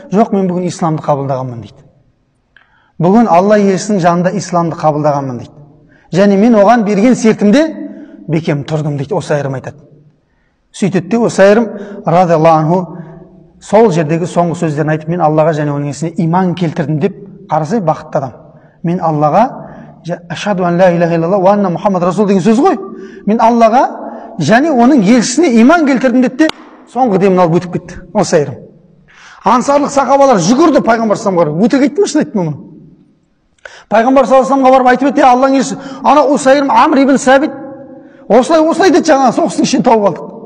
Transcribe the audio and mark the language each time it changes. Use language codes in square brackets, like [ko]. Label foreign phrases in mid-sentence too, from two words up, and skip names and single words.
[kk] Жоқ, мен бүгін исламды қабылдағанмын дейді. Бүгін Алла елшісінің жанында исламды қабылдағанмын дейді. Және мен оған берген сертімде бекем тұрдым дейді. Усайрим айтады. Сөйтеді де Усайрим [ar] رضي الله عنه [kk] сол жердегі соңғы сөздерін айтып, мен Аллаға және оның елшісіне иман келтірдім деп, қарасай бақытты адам. Мен Аллаға [ar] أشهد أن لا إله إلا الله وأن محمد رسول [kk] деген сөз ғой. Мен Аллаға және оның елшісіне иман келтірдім деді де соңғы демін алып өтіп кетті. Усайрим. Ансарлық сахабалар жүгірді пайғамбар саламға. Өтірік айтты ма, шын айтты ма мұны? Пайғамбар саламға барып айтып еді, Алланың елшісі, ана Усайрим Амр ибн Сәбит осылай деді, жаңа соғыстың ішінен тауып алдық.